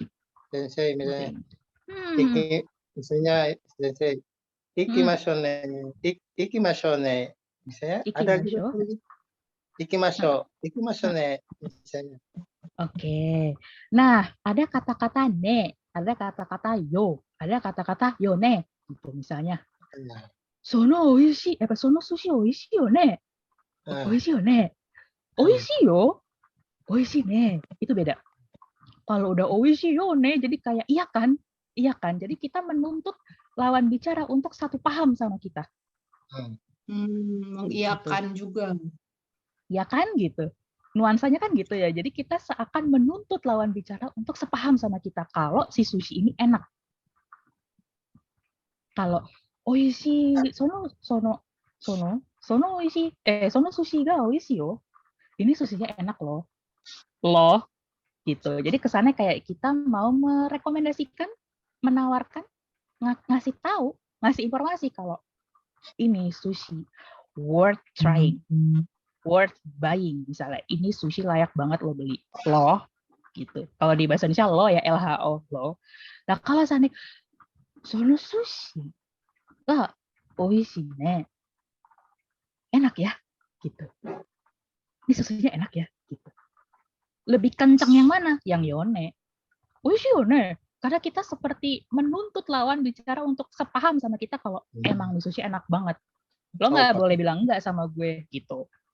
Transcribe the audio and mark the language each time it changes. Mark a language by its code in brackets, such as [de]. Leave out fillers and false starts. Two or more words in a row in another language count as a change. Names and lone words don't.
[id] sensei misalnya misalnya [ja] 先生行きましょうね [id] misalnya ada juga ikimashone misalnya. Oke. Nah, ada kata-kata ne, ada kata-kata yo, ada kata-kata yone gitu misalnya. [ja] そのおいしい、その寿司おいしいよね. おいしいよね. おいしいよ。おいしいね. [id] Itu beda. Kalau udah [ja] おいしいよね, [id] jadi kayak iya kan? Iya kan? Jadi kita menuntut lawan bicara untuk satu paham sama kita. Mengiyakan juga. Ya kan gitu. Nuansanya kan gitu ya. Jadi kita seakan menuntut lawan bicara untuk sepaham sama kita kalau si sushi ini enak. [ja] Kalau おいしいそのおいしいその寿司がおいしいよ. [id] Ini sushinya enak loh. Loh gitu. Jadi kesannya kayak kita mau merekomendasikan, menawarkan, ngasih tahu, ngasih informasi kalau ini sushi [en] worth trying, worth buying [id] misalnya. Ini sushi layak banget lo beli. Loh gitu. Kalau di bahasa Indonesia lo ya LHO lo. Nah kalau sana [ja] その寿司がおいしいね. [id] Enak ya gitu. Ini susunya enak ya gitu. Lebih kencang yang mana? [ja] Yang よね。おいしいよね. [id] Karena kita seperti menuntut lawan bicara untuk sepaham sama kita kalau emang nih sushi enak banget. Lo nggak boleh bilang enggak sama gue gitu.